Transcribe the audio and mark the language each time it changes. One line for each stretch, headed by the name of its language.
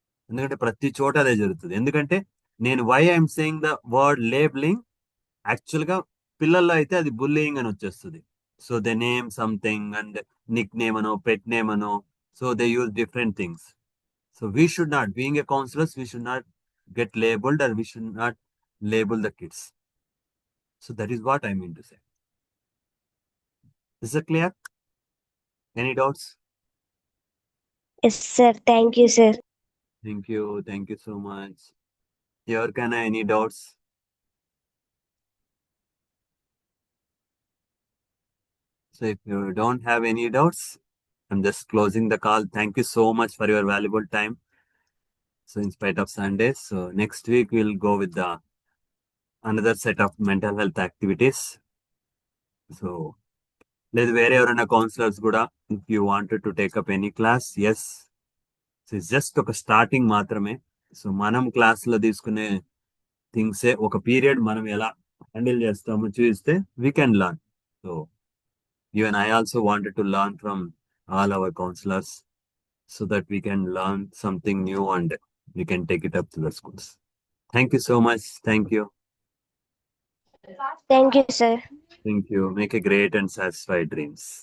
Telugu: ఎందుకంటే ప్రతి చోట అదే జరుగుతుంది. ఎందుకంటే నేను
English: why I'm saying the word labelling,
Telugu: actual గా పిల్లల్లో అయితే అది బుల్లింగ్ అని వచ్చేస్తుంది.
English: So they name something and nickname అనో pet name అనో, so they use different things. So we should not, being a counsellors, we should not get labelled or we should not label the kids. So that is what I mean to say. Is it clear? Any doubts? Yes sir, thank you sir. Thank you. Thank you so much. Here, can I any doubts? So if you don't have any doubts, I'm just closing the call. Thank you so much for your valuable time. So in spite of Sundays, so next week we'll go with the another set of mental health activities. So
Telugu: లేదు వేరే ఎవరైనా
English: counsellors కూడా if you wanted to take up any class, yes, just
Telugu: ఒక starting మాత్రమే. So మనం class లో తీసుకునే థింగ్సే ఒక పీరియడ్ మనం ఎలా హ్యాండిల్ చేస్తామో చూస్తే
English: We can learn. So even I also wanted to learn from all our counsellors so that we can learn something new and we can take it up to the schools. Thank you so much. Thank you. Thank you sir. Thank you. Make a great and satisfied dreams.